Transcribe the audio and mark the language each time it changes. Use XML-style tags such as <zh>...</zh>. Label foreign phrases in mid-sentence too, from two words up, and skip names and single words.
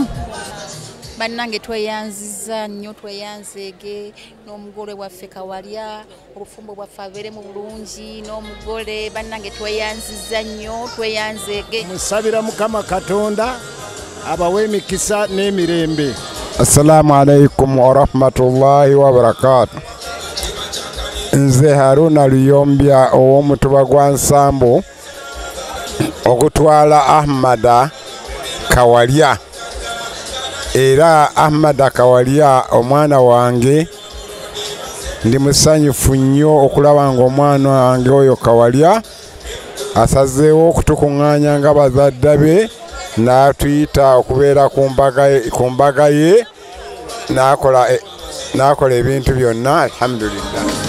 <lg>Bannange tweyanziza nnyo tweyanzeege n'omugole waffe Kawalya obufumbo bwaffe abeere mu bulungi n'omugole bannange tweyanziza nnyo tweyanzeege. Musabira Mukama Katonda abawe emikisa n'emirembe.</lg> <ar>السلام عليكم ورحمة الله وبركاته.</ar> <lg>Nze Haruna Luyombya ow'omutuba gwa Nsambu okutwala Ahmada Kawalya era Ahmada Kawalya omwana wange ndi musanyufu nnyo okulaba nga omwana wange oyo Kawalya asazeewo okutukuŋŋaanya nga bazadde be n'atuyita okubeera ku mbaga ye n'akola ebintu byonna alhamdulillah.</lg>